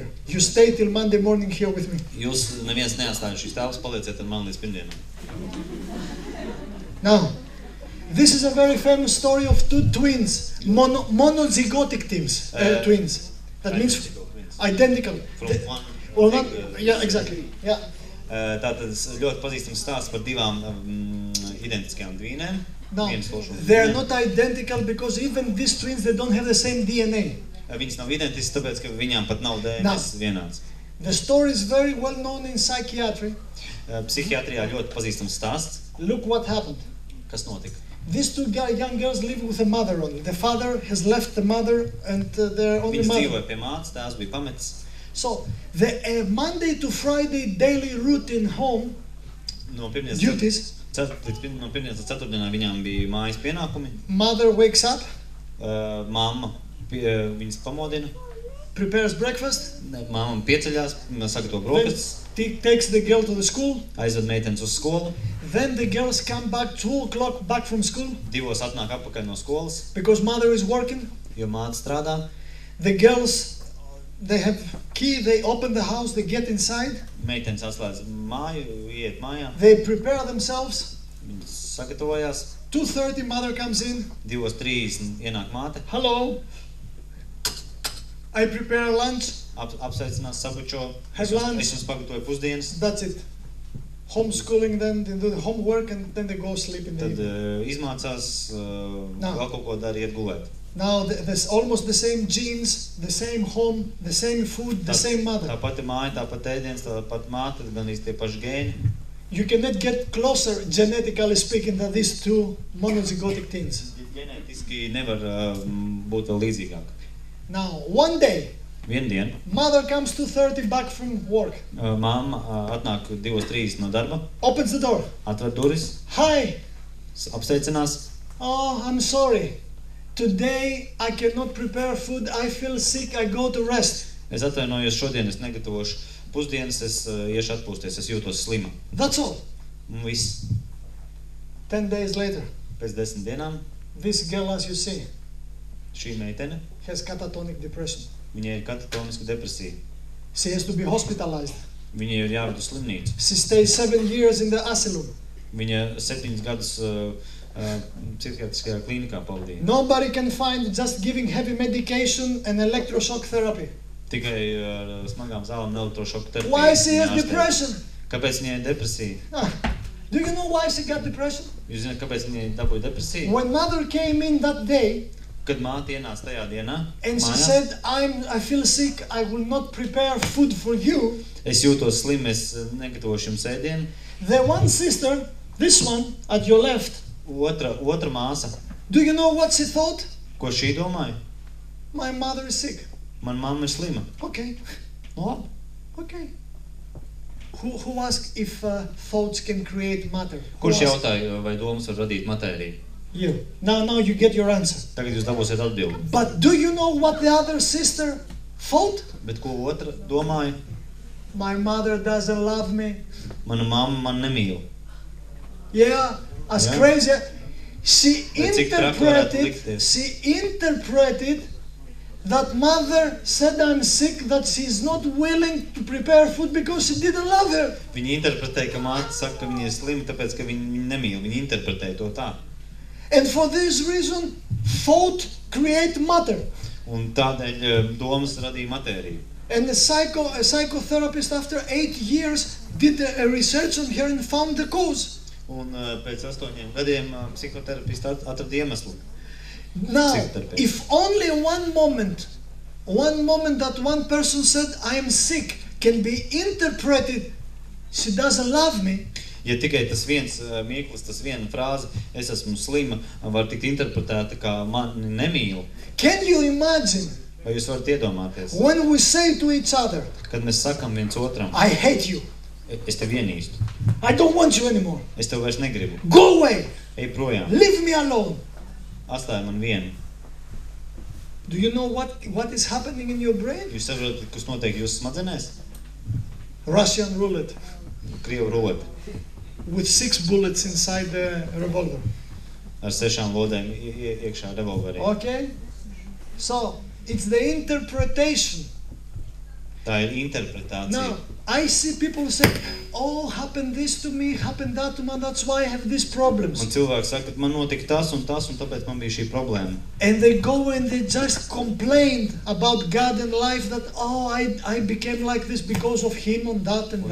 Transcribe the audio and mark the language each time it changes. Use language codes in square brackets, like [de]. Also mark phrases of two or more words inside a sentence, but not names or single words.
[en] You stay till Monday morning here with me. Now, this is a very famous story of two twins, monozygotic twins. That means identical. Well, not, yeah, exactly. Yeah. [lv] Tātad ļoti pazīstams stāsts par divām identiskajām dvīnēm. No, [en] they are not identical because even these twins, they don't have the same DNA. [lv] Viņas nav identiskas, tāpēc, ka viņām pat nav DNS vienāds. [en] The story is very well known in psychiatry. [lv] Psihiatrijā ļoti pazīstams stāsts. [en] Look what happened. [lv] Kas notika? [en] These two young girls live with a mother only. The father has left the mother and their only mother. [lv] Viņas dzīvoja pie mātes, tēvs bija pametis. [en] So, the Monday to Friday daily routine home duties. [lv] No pirmdienas līdz ceturtdienā viņām bija mājas pienākumi. [en] Mother wakes up. [lv] Mamma viņas pamodina. [en] Prepares breakfast. [lv] Mamma pieceļās, sagatavo brokastis. [en] Takes the girl to the school. [lv] Aizved meitenes uz skolu. [en] Then the girls come back 2 o'clock back from school. [lv] 2 atnāk atpakaļ no skolas. [en] Because mother is working. [lv] Jo māte strādā. [en] The girls, they have key, they open the house, they get inside. [lv] Meitenes atslēdz māju, iet mājā. [en] They prepare themselves. [lv] Viņas sagatavojās. [en] 2:30 mother comes in. [lv] 2:30 ienāk māte. [en] Hello. I prepare lunch. [lv] Apsveicinās, sabučo. [en] Have lunch. [lv] Es jums pagatavoju pusdienas. [en] That's it. Homeschooling, then they do the homework and then they go sleep in the evening. [lv] Tad izmācās, vēl kaut ko dara, iet gulēt. [en] Now, there's almost the same genes, the same home, the same food, the same mother. [lv] Tā pati māja, tā pati ēdiens, tā pati māte, gan tie paši gēni. [en] You cannot get closer, genetically speaking, than these two monozygotic teens. [lv] Ģenētiski nevar būt vēl līdzīgāk. [en] Now, one day, [lv] Vienu [en] mother comes 2:30 back from work. [lv] Mamma atnāk 2:30 no darba. [en] Opens the door. [lv] Atver duris. [en] Hi. [lv] Apsveicinās. [en] Oh, I'm sorry. Today I cannot prepare food. I feel sick. I go to rest. [lv] Es atvainojos, šodien es negatavošu pusdienas, es iešu atpūsties, es jūtos slima. [en] That's all. [lv] Viss. [en] 10 days later, [lv] Pēc 10 dienām [en] this girl, as you see, [lv] šī meitene, [en] has catatonic depression. [lv] viņai ir katatoniska depresija. [en] She has to be hospitalized. [lv] Viņai ir jāved uz slimnīcu. [en] She stays 7 years in the asylum. [lv] Viņa 7 gadus psihiatriskajā klīnikā pavadīja. [en] Nobody can find just giving heavy medication and electroshock therapy. [lv] Tikai ar smagām zālēm un elektrošoku terapiju. [en] Why she has depression? [lv] Kāpēc viņai ir depresija? [en] Do you know why she got depression? [lv] Jūs zināt, kāpēc viņai dabūja depresiju? [en] When mother came in that day, [lv] Kad māte ienāca tajā dienā, [en] and she [lv] mājās, [en] said, I feel sick, I will not prepare food for you. [lv] es jūtos slim, es negatavošu jums ēdienu. [en] The one sister, this one, at your left, [lv] Otra māsa, [en] do you know what she thought? [lv] ko šī domāja? [en] My mother is sick. [lv] Man mamma ir slima. [en] Okay, [lv] Labi. [en] okay. Who asked if thoughts can create matter? Who [lv] Kurš [en] asked? [lv] jautāja, vai domas var radīt matēriju? [en] You. Now you get your answer. [lv] Tagad jūs dabūsiet atbildi. [en] But do you know what the other sister thought? [lv] Bet ko otra domāja? [en] My mother doesn't love me. [lv] Mana mamma man nemīl. [en] Yeah, as Yeah. crazy. She [lv] Bet cik traki varētu [en] interpreted that mother said I'm sick, that she's not willing to prepare food because she didn't love her. [lv] Viņi interpretēja, ka māte saka, ka viņa ir slima, tāpēc, ka viņa nemīl. Viņi interpretēja to tā. [en] And for this reason, thought create matter. [lv] Un tādēļ domas radīja matēriju. [en] And a psychotherapist after 8 years did a research on her and found the cause. [lv] Un pēc 8 gadiem psihoterapists atrada iemeslu. [en] Now, if only one moment that one person said, I am sick, can be interpreted, she doesn't love me. [lv] Ja tikai tas viens mirklis, tas viena frāze, es esmu slima, var tikt interpretēta kā mani nemīl. [en] Can you imagine [lv] Vai jūs varat iedomāties, [en] when we say to each other, [lv] kad mēs sakam viens otram, [en] I hate you, [lv] es tevi ienīstu, [en] I don't want you anymore, [lv] es tevi vairs negribu, [en] go away, [lv] ej projām, [en] leave me alone. [lv] atstāj man vienu. [en] Do you know what is happening in your brain? [lv] Jūs saprotat, kas notiek jūsu smadzenēs? [en] Russian roulette [lv] Krievu rulete [en] with 6 bullets inside the revolver. [lv] ar 6 lodēm iekšā revolverī. [en] Okay? So, it's the interpretation. [lv] Tā ir interpretācija. [en] Now, I see people say, oh, happened this to me, happened that to me, that's why I have these problems. [lv] Un cilvēki saka, ka man notika tas, un tāpēc man bija šī problēma. [en] And they go and they just complain about God and life that, oh, I became like this because of him and that and